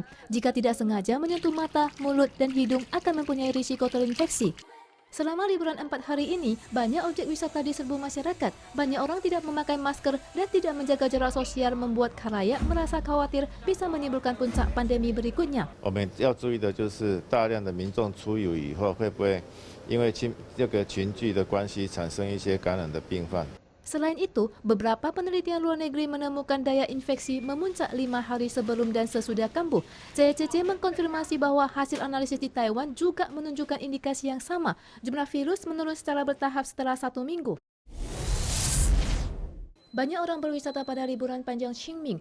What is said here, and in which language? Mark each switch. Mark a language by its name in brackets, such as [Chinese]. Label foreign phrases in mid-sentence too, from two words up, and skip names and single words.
[Indonesian] Jika tidak sengaja menyentuh mata, mulut, dan hidung akan mempunyai risiko terinfeksi. Selama liburan 4 hari ini, banyak objek wisata diserbu masyarakat. Banyak orang tidak memakai masker dan tidak menjaga jarak sosial membuat khalayak merasa khawatir bisa menimbulkan puncak pandemi berikutnya. [Chinese] 我们要注意的就是大量的民众出游以后，会不会因为这个群聚的关系产生一些感染的病患？ [Indonesian] Selain itu, beberapa penelitian luar negeri menemukan daya infeksi memuncak 5 hari sebelum dan sesudah kambuh. CCC mengkonfirmasi bahwa hasil analisis di Taiwan juga menunjukkan indikasi yang sama. Jumlah virus menurun secara bertahap setelah 1 minggu. Banyak orang berwisata pada liburan panjang Qingming.